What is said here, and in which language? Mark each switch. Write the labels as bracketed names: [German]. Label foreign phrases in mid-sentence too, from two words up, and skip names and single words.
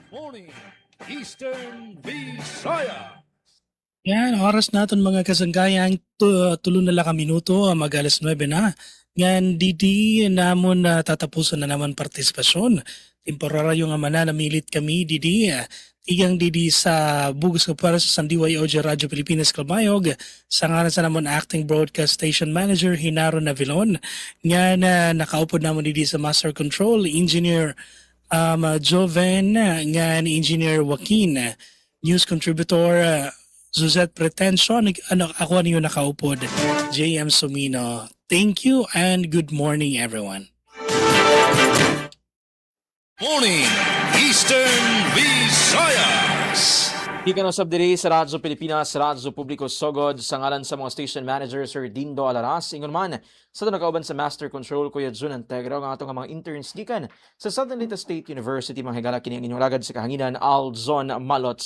[Waray] Eastern Visayas. Yan, oras natin mga kasanggayan, tulo na lang ka minuto, mag-alas 9 na. Yan, didi namon tatapusan na naman partisipasyon. Temporaryo nga mananamilit kami, didi. Igang didi sa Bugos ka para sa DYOJ Radyo Pilipinas Calbayog. Sa ngalan sa namon [English] Acting Broadcast Station Manager [Waray] Hinaro Navilon. Yan, nakaupod namon didi sa Master Control, Engineer Joven, nga ni Engineer Joaquin, News Contributor Suzette Pretension, ako niyo nakaupod, JM Sumino. [English] Thank you and good morning everyone. Morning, Eastern Visayas. [Cebuano] Ikan usab diri sa Radyo Pilipinas, Radyo Publiko Sogod, sa ngalan sa mga [English] station manager [Cebuano] Sir Dindo Alaras, ingon man sa nakauban sa Master Control Kuya Jun Antegra nga atong mga interns gikan sa Southern Leyte State University, mga higala kini ang inyong lagad sa kahanginan Alzon Malot.